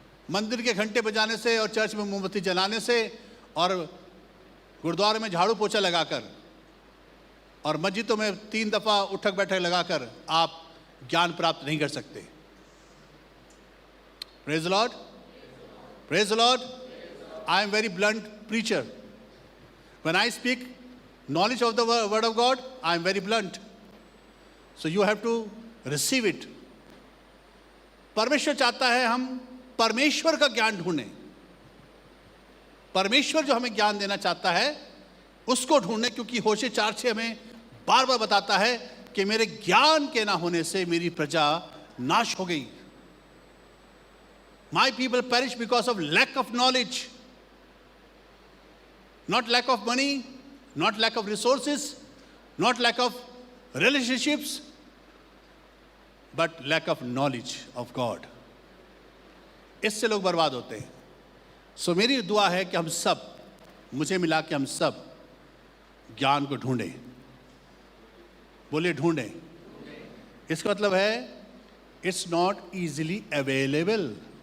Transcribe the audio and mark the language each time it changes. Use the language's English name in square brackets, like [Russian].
[Hindi] मंदिर के घंटे बजाने से और चर्च में मोमबत्ती जलाने से और गुरुद्वारे में झाड़ू पोछा लगाकर और मस्जिदों में 3 दफा उठक बैठक लगाकर आप ज्ञान प्राप्त नहीं कर सकते। [English] Praise the lord, praise the lord. I am very blunt preacher. When I speak knowledge of the word of God, I am very blunt. So you have to receive it. [Hindi] परमेश्वर चाहता है हम परमेश्वर का ज्ञान ढूंढें। परमेश्वर जो हमें ज्ञान देना चाहता है उसको ढूंढें, क्योंकि होशे 4:6 हमें बार बार बताता है कि मेरे ज्ञान के ना होने से मेरी प्रजा नाश हो गई। [English] My people perish because of lack of knowledge. Not lack of money, not lack of resources, not lack of relationships, but lack of knowledge of God. [Hindi] इससे लोग बर्बाद होते हैं। सो मेरी दुआ है कि हम सब, मुझे मिला कि हम सब ज्ञान को ढूंढें। बोलिए ढूंढें। इसका मतलब है [English] It's not easily available.